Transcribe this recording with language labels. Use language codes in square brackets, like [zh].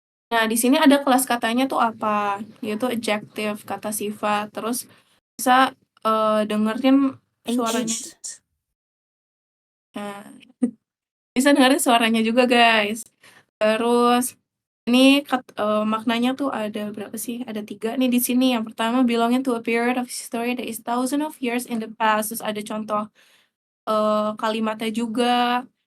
[id] Nah, di sini ada kelas katanya tuh apa, yaitu adjective, kata sifat. Terus bisa dengerin suaranya. [en] Ancient. [id] Nah, bisa dengerin suaranya juga, guys. Terus ini maknanya tuh ada berapa sih? Ada 3 nih di sini. Yang pertama, [en] belonging to a period of history that is thousand of years in the past. [id] Terus ada contoh kalimatnya juga.